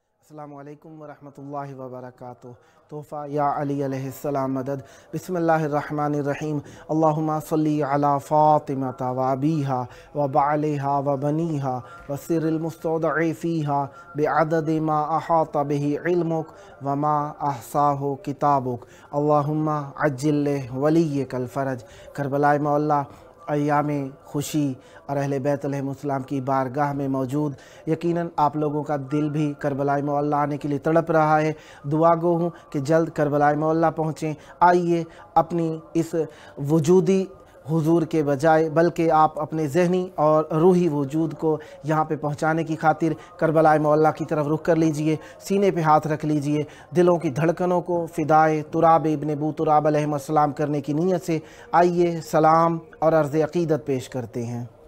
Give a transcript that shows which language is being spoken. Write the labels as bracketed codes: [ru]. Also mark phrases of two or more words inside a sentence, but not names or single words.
[ar] السلام علیکم ورحمۃ اللہ وبرکاتہ۔ [ur] تحفہ یا علی علیہ السلام مدد۔ [ar] بسم اللہ الرحمن الرحیم۔ اللہم صلی علی فاطمہ و ابیہا و بعلہا و بنیہا و سر المستودع فیہا بعدد ما احاط بہ علمک وما احصاہ کتابک۔ اللہم عجل ولیک الفرج۔ [ur] کربلاء مولا ایام خوشی اور اہل بیت علیہ السلام کی بارگاہ میں موجود یقیناً آپ لوگوں کا دل بھی کربلاء مولا آنے کے لیے تڑپ رہا ہے۔ دعا گو ہوں کہ جلد کربلاء مولا پہنچیں۔ آئیے اپنی اس وجودی حضور کے بجائے بلکہ آپ اپنے ذہنی اور روحی وجود کو یہاں پہ پہنچانے کی خاطر کربلاء مولا کی طرف رخ کر لیجئے، سینے پہ ہاتھ رکھ لیجئے، دلوں کی دھڑکنوں کو فدائے تراب ابن ابو تراب علیہ السلام کرنے کی نیت سے آئیے سلام اور عرض عقیدت پیش کرتے ہیں۔